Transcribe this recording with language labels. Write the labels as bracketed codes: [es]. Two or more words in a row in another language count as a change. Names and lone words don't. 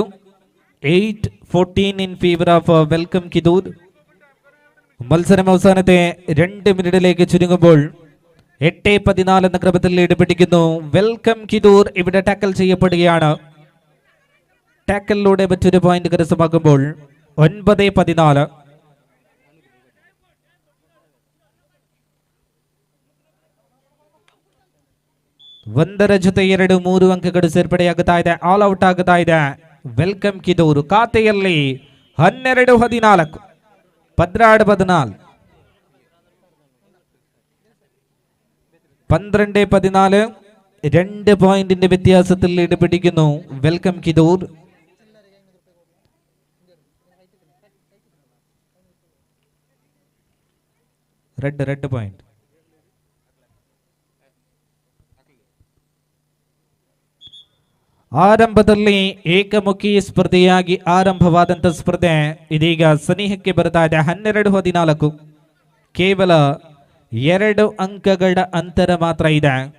[en] 8-14 in favour of Welcome Kidoor. [ml] മത്സരം അവസാനത്തെ 2 മിനിറ്റിലേക്ക് ചുരുങ്ങുമ്പോൾ 8-14 എന്ന ക്രമത്തിൽ ലീഡ് പിടിക്കുന്നു വെൽക്കം കിദൂർ. ഇവിടെ ടാക്കൽ ചെയ്യപ്പെടുകയാണ്. ടാക്കലിലൂടെ മറ്റൊരു പോയിന്റ് കരസ്ഥമാക്കുമ്പോൾ 9-14. [kn] ಒಂದರ ಜೊತೆ 2-3 ಅಂಕಗಳು ಸೇರ್ಪಡೆಯಾಗುತ್ತಾ ಇದೆ. [en] all out [kn] ಆಗುತ್ತಾ ಇದೆ ವೆಲ್ಕಮ್ ಕಿದೂರು. [ml] ಖಾತೆಯಲ್ಲಿ 12-14 16-14 12-14 2 പോയിന്റിന്റെ വ്യത്യാസത്തിൽ ലീഡ് പിടിക്കുന്നു വെൽക്കം കിദൂർ. [en] raid point. [kn] ಆರಂಭದಲ್ಲಿ ಏಕಮುಖಿ ಸ್ಪರ್ಧೆಯಾಗಿ ಆರಂಭವಾದಂಥ ಸ್ಪರ್ಧೆ ಇದೀಗ ಸನಿಹಕ್ಕೆ ಬರ್ತಾ ಇದೆ. 12-14 ಕೇವಲ 2 ಅಂಕಗಳ ಅಂತರ ಮಾತ್ರ ಇದೆ.